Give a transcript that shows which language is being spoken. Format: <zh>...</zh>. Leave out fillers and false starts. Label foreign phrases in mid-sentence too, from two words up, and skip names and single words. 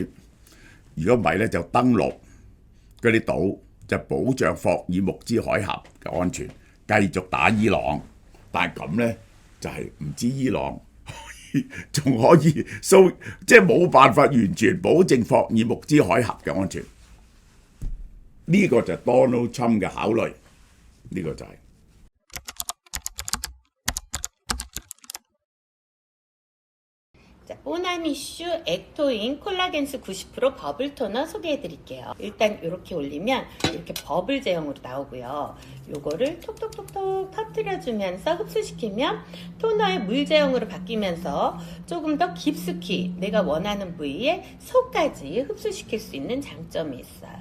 <yue>如果唔係咧，就登陸嗰啲島，就保障霍爾木茲海峽嘅安全，繼續打伊朗。但係咁咧，就係唔知伊朗仲可以即係冇辦法完全保證霍爾木茲海峽嘅安全。呢個就係 Donald Trump 嘅考慮，呢個就係。</yue> <ko>오남 이슈 액토인 콜라겐스 90% 버블 토너 소개해 드릴게요. 일단 이렇게 올리면 이렇게 버블 제형으로 나오고요. 요거를 톡톡톡톡 터뜨려주면서 흡수시키면 토너의 물 제형으로 바뀌면서 조금 더 깊숙이 내가 원하는 부위에 속까지 흡수시킬 수 있는 장점이 있어요.</ko>